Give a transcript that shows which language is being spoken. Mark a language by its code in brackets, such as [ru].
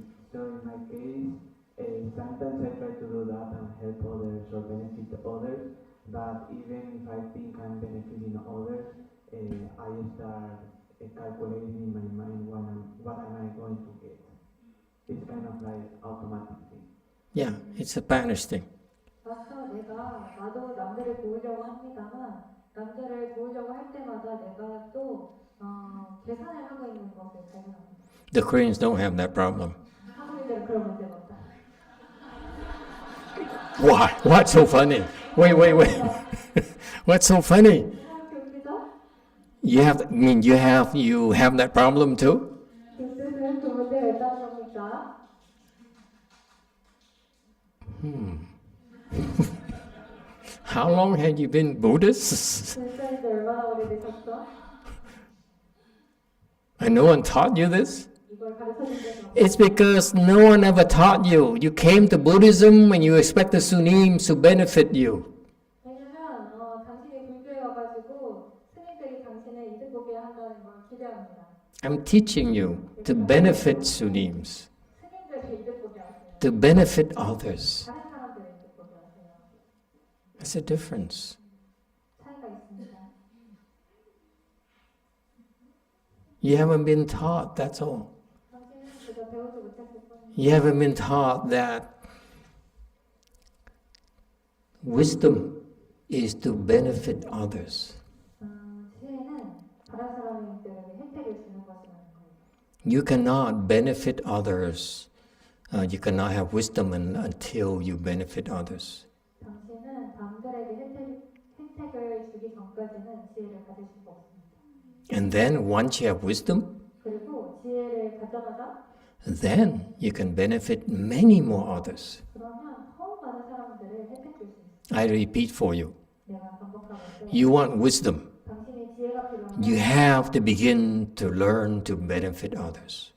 [en] So in my case, sometimes I try to do that and help others or benefit others, but even if I think I'm benefiting others, I start calculating in my mind what am I going to get. It's kind of like automatic thing. Yeah, it's a Spanish thing. [ko] 맞아, 나도 남들을 도우려고 합니다만 남들을 도우려고 할 때마다 내가 또 계산을 하고 있는 것을 발견합니다. [en] The Koreans don't have that problem. [ko] 한국인들은 그런 문제가 없다. [en] Why? What's so funny? Wait. What's so funny? [ko] 웃기죠? [en] You have that problem too? [ko] 그 문제가 있다는 겁니까? [en] How long have you been Buddhist? [ko] 진짜인지 얼마나 오래되셨어? [en] And no one taught you this? [ko] 이걸 가르쳐준 적이 없어. [en] It's because no one ever taught you. You came to Buddhism and you expect the Sunims to benefit you. [ko] 왜냐면 당신이 불교에 와가지고 스님들이 당신을 이득 보게 한다는 걸 기대합니다. [en] I'm teaching you to benefit Sunims, [ko] 스님들을 이득 보게 하세요. [en] to benefit others. [ko] 다른 사람들을 이득 보게 하세요. [en] That's a difference. [ko] 차이가 있습니다. [en] You haven't been taught, that's all. [ko] 당신은 그저 배우지 못했을 뿐입니다. [en] You haven't been taught that wisdom is to benefit others. [ko] 지혜는 다른 사람들에게 혜택을 주는 것이라는 거예요. [en] You cannot benefit others. You cannot have wisdom until you benefit others. [ko] 당신은 남들에게 혜택을 주기 전까지는 지혜를 가질 수가 없습니다. [en] And then once you have wisdom, [ko] 그리고 지혜를 가져가다 [en] then you can benefit many more others. [ko] 그러면 더욱 많은 사람들을 혜택 줄수 있어요. [en] I repeat for you. [ko] 내가 반복하고 있어요. [en] You want wisdom. [ko] 당신의 지혜가 필요하면 [en] You have to begin to learn to benefit others.